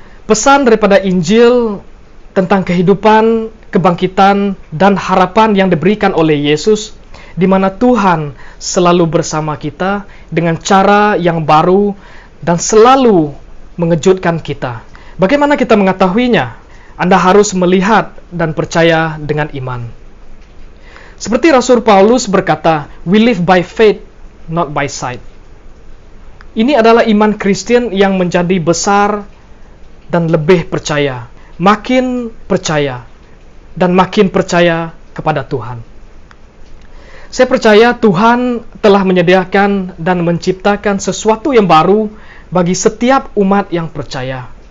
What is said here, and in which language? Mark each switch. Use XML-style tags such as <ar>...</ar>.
<id>Pesan daripada Injil tentang kehidupan, kebangkitan, dan harapan yang diberikan oleh Yesus, di mana Tuhan selalu bersama kita dengan cara yang baru dan selalu mengejutkan kita. Bagaimana kita mengetahuinya? Anda harus melihat dan percaya dengan iman. Seperti Rasul Paulus berkata,</id> <en>"We live by faith, not by sight."</en> <id>Ini adalah iman Kristen yang menjadi besar dan lebih percaya, makin percaya, dan makin percaya kepada Tuhan. Saya percaya Tuhan telah menyediakan dan menciptakan sesuatu yang baru bagi setiap umat yang percaya.</id>